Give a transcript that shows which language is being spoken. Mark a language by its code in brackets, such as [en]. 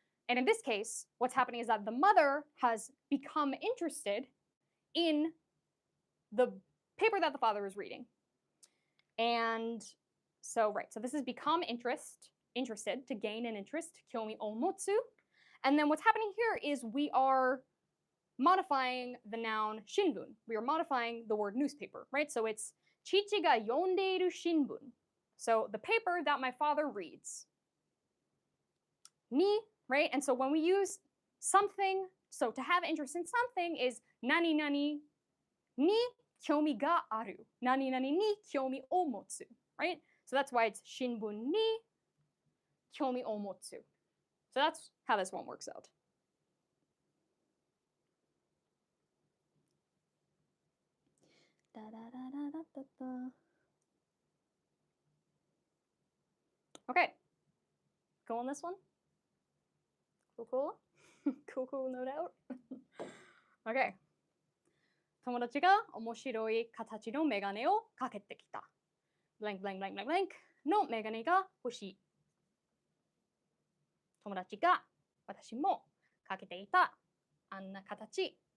[en] And in this case, what's happening is that the mother has become interested in the paper that the father is reading. And so, right, so this is become interested, to gain an interest, 興味を持つ. And then what's happening here is we are modifying the noun shinbun. We are modifying the word newspaper, right? So it's [ja] 父が読んでいる新聞. [en] So the paper that my father reads. Ni, right? And so when we use something, so to have interest in something is [ja] nani nani ni kyomi ga aru. Nani nani ni kyomi o motsu, [en] right? So that's why it's [ja] shinbun ni kyomi o motsu. [en] So that's how this one works out. Da, da, da, da, da, da, da. Okay, cool on this one? Cool, cool? Cool, cool, no doubt? Okay. [ja] 友達が面白い形のメガネをかけてきた。 [en] blank blank blank blank blank [ja] のメガネが欲しい。友達が私もかけていたあんな形。